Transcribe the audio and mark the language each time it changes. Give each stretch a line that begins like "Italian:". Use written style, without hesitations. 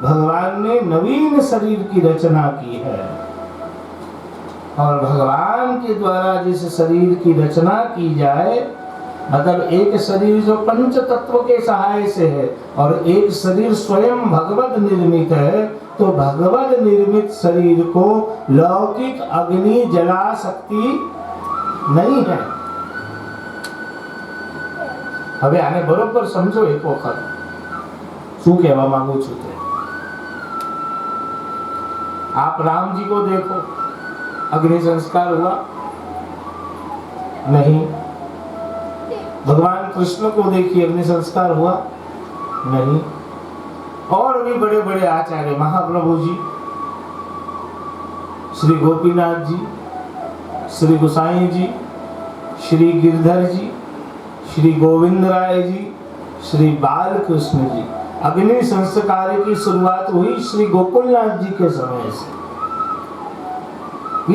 Hindi: भगवान ने नवीन शरीर की रचना की है और भगवान के द्वारा जिस शरीर की रचना की जाए, मतलब एक शरीर जो पंच तत्व के सहाय से है और एक शरीर स्वयं भगवत निर्मित है, तो भगवत निर्मित शरीर को लौकिक अग्नि जला सकती नहीं है।
Gujarati: હવે આને બરોબર સમજો એક વખત શું કહેવા માંગુ છું તે।
Hindi: आप राम जी को देखो, अग्नि संस्कार हुआ नहीं। भगवान कृष्ण को देखिए, अग्नि संस्कार हुआ नहीं। और भी बड़े बड़े आचार्य, महाप्रभु जी, श्री गोपीनाथ जी, श्री गोसाई जी, श्री गिरधर जी, श्री गोविंद राय जी, श्री बाल कृष्ण जी, अग्नि संस्कार की शुरुआत हुई श्री गोकुलनाथ जी के समय से।